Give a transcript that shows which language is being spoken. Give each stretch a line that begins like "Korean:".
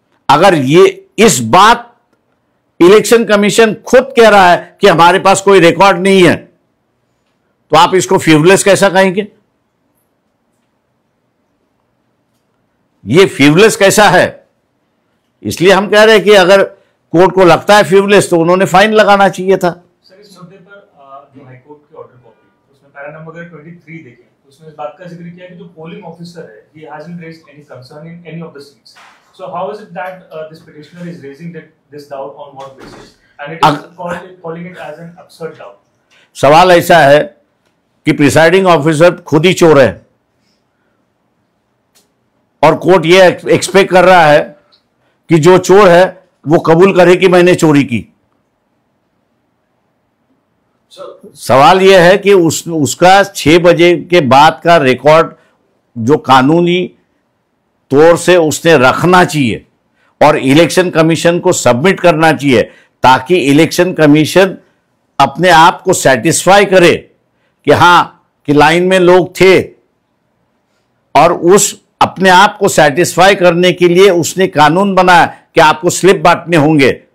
Hindi: अगर ये इस बात इलेक्शन कमीशन खुद कह रहा है कि हमारे पास कोई रिकॉर्ड नहीं है, तो आप इसको फ्रिवलेस कैसा कहेंगे? ये फ्रीवलेस कैसा है? इसलिए हम कह रहे हैं कि अगर कोर्ट को लगता है फ्रीवलेस तो उन्होंने फाइन लगाना चाहिए था। सर इस मुद्दे पर जो हाईकोर्ट की ऑर्डर कॉपी उसमें पैरा नंबर 23 देखें तो उसमें इस बात का जिक्र किया कि जो पोलिंग ऑफिसर है
English: he hasn't raised any concern in any of the seats. So how is it that this petitioner is raising this doubt on what basis and it is calling it as an absurd doubt?
Hindi: सवाल ऐसा है कि presiding officer खुद ही चोर है और court ये expect कर रहा है कि जो चोर है वो कबूल करे कि मैंने चोरी की। सवाल यह है कि उसका 6 बजे के बाद का रिकॉर्ड जो कानूनी तौर से उसने रखना चाहिए और इलेक्शन कमीशन को सबमिट करना चाहिए ताकि इलेक्शन कमीशन अपने आप को सेटिस्फाई करे कि हां कि लाइन में लोग थे, और उस अपने आप को सेटिस्फाई करने के लिए उसने कानून बनाया कि आपको स्लिप बांटने होंगे।